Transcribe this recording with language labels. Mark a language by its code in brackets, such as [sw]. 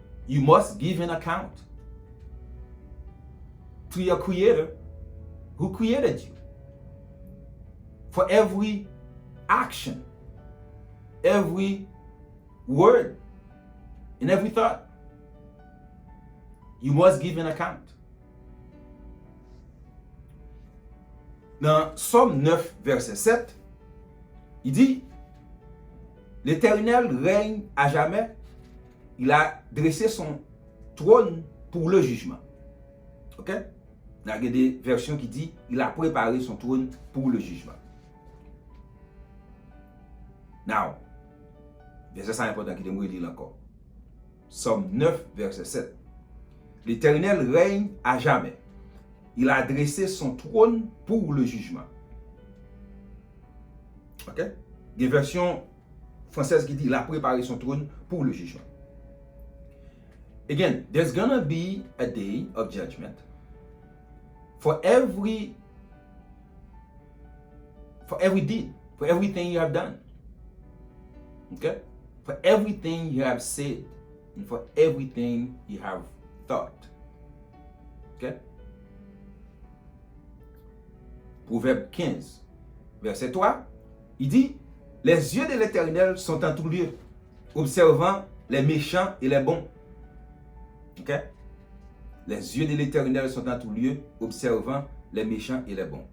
[en] You must give an account to your creator who created you. For every action, every word, and every thought, you must give an account. [fr] Dans Somme 9, verset 7, il dit, l'Éternel règne à jamais, il a dressé son trône pour le jugement. Ok? Il y a des versions qui disent, il a préparé son trône pour le jugement. Now, verset important qui me lire encore. Somme 9, verset 7. L'Éternel règne à jamais. Il a dressé son trône pour le jugement. Ok? Des versions françaises qui disent, il a préparé son trône pour le jugement. [en] Again, there's gonna be a day of judgment for every deed, for everything you have done. Okay? For everything you have said, and for everything you have thought. Okay? [fr] Proverbe 15, verset 3, il dit, les yeux de l'Éternel sont en tout lieu, observant les méchants et les bons. Ok? Les yeux de l'Éternel sont en tout lieu, observant les méchants et les bons.